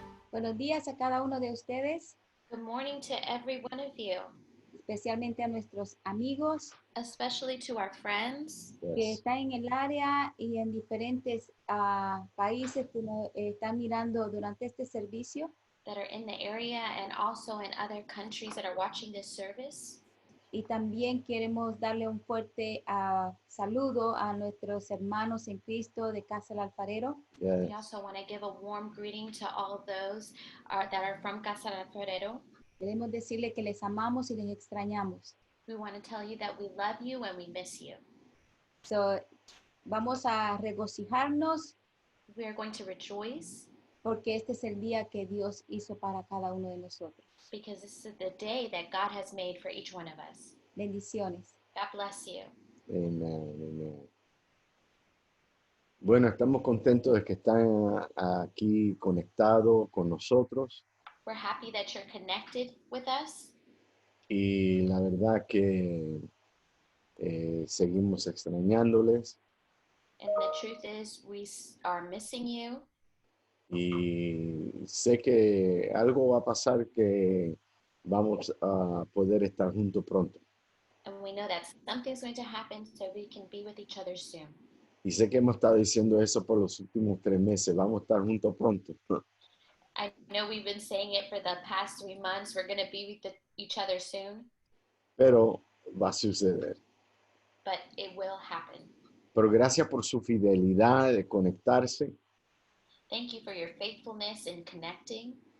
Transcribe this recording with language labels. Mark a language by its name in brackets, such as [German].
[Spanish] Buenos días a cada uno de ustedes, [English] Good morning to every one of you, [Spanish] especialmente a nuestros amigos [English] especially to our friends [Spanish] que están en el área y en diferentes países que nos están mirando durante este servicio. [English] that are in the area and also in other countries that are watching this service. [Spanish] Y también queremos darle un fuerte saludo a nuestros hermanos en Cristo de Casa del Alfarero. [English] We also want to give a warm greeting to all of those that are from Casa del Alfarero. [Spanish] Queremos decirle que les amamos y les extrañamos. [English] We want to tell you that we love you and we miss you. [Spanish] So, vamos a regocijarnos [English] We are going to rejoice [Spanish] porque este es el día que Dios hizo para cada uno de nosotros. [English] because this is the day that God has made for each one of us. [Spanish] Bendiciones. [English] God bless you. [Spanish] Amén, amén. Bueno, estamos contentos de que están aquí conectados con nosotros [English] We're happy that you're connected with us. [Spanish] y la verdad que seguimos extrañándoles [English] And the truth is, we are missing you. [Spanish] y sé que algo va a pasar que vamos a poder estar juntos pronto. [English] And we know that something's going to happen so we can be with each other soon. [Spanish] Y sé que hemos estado diciendo eso por los últimos 3 meses, vamos a estar juntos pronto. [English] I know we've been saying it for the past 3 months. We're going to be with each other soon, [Spanish] Pero va a suceder. [English] but it will happen. [Spanish] Pero gracias por su fidelidad de conectarse. [English] Thank you for your faithfulness in connecting.